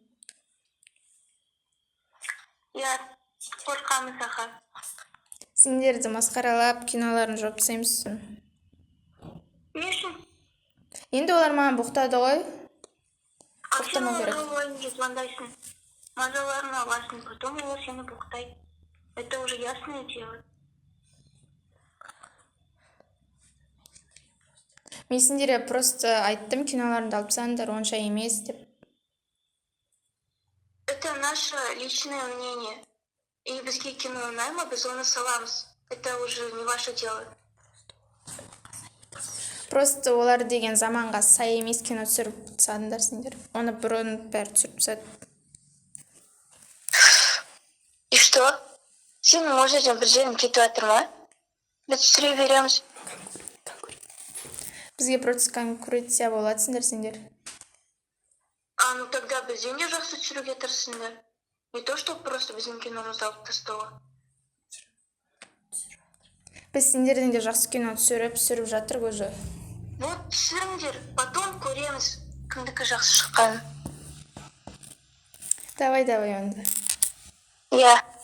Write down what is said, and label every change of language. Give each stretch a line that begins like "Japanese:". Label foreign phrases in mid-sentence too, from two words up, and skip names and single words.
Kazakh: Я қорқамыз, аха. Сендерді масқаралап, киноларын жауып тастаймыз. Не үшін? Енді олар маған боқтады ғой. А сен Боқтамау керек. оларға ойынға звондайсың. Мазаларын аласың, потом олар сені боқтайды.
Russian: Это уже ясное дело.
Kazakh: Мен сендерге просто айттым, киноларыңды алып тастаңдар, онша емес деп.
Russian: Это наше личное мнение.
Kazakh: И бізге кино ұнайды, біз оны саламыз.
Russian: Это уже не ваше дело.
Kazakh: Просто олар деген заманға сай емес кино түсіріп тастадыңдар сендер. Оны бұрын бәрі түсіріп тастады.
Russian: И что?
Kazakh: Сен может бір жерің кетіп жатыр ма? Біз түсіре береміз. Бізге просто конкуренция болатсыңдар сендер.
Russian: А, ну тогда
Kazakh: бізден де жақсы түсіруге тырысыңдар. Не то, что просто біздің киномызды алып тастауға. Біз сендерден де жақсы кино түсіріп жатыр көжі. Вот түсіріңдер, потом көреміз кімдікі жақсы шыққанын. Давай онда. Иә.